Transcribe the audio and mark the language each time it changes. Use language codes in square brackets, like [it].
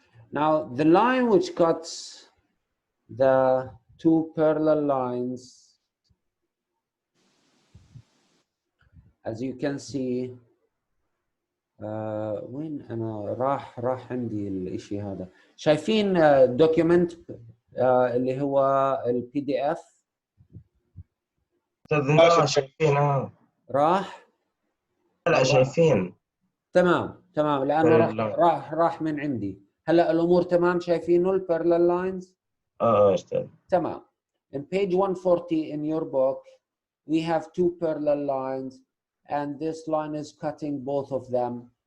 [en] Now, the line which cuts the two parallel lines, as you can see, [ar] وين أنا راح عندي الإشي هذا. شايفين document اللي هو ال PDF؟ شايفين راح؟ لا شايفين. تمام لأنه راح من عندي. هلا الأمور تمام، شايفينه ال parallel lines؟ أستاذ. تمام. [en] In page 140 in your book, we have two parallel lines, and this line is cutting both of them.